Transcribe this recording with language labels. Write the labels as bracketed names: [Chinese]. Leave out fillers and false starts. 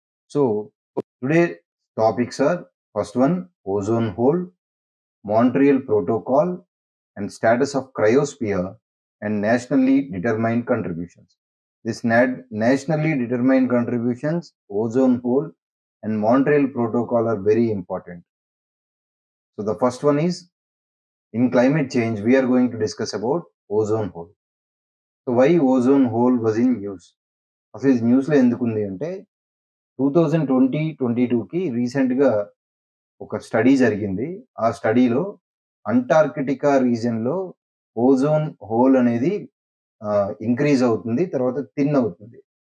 [English] So today topics are first one ozone hole, Montreal protocol and status of cryosphere and nationally determined contributions. This nationally determined contributions, ozone hole and Montreal protocol are very important. So the first one is, in climate change, we are going to discuss about ozone hole. So why ozone hole was in news? [Telugu] అసలు ఇది న్యూస్లో ఎందుకు ఉంది అంటే 2020-22కి రీసెంట్గా ఒక study జరిగింది. ఆ స్టడీలో అంటార్కిటికా రీజన్లో ఓజోన్ హోల్ అనేది ఇంక్రీజ్ అవుతుంది, తర్వాత థిన్ అవుతుంది.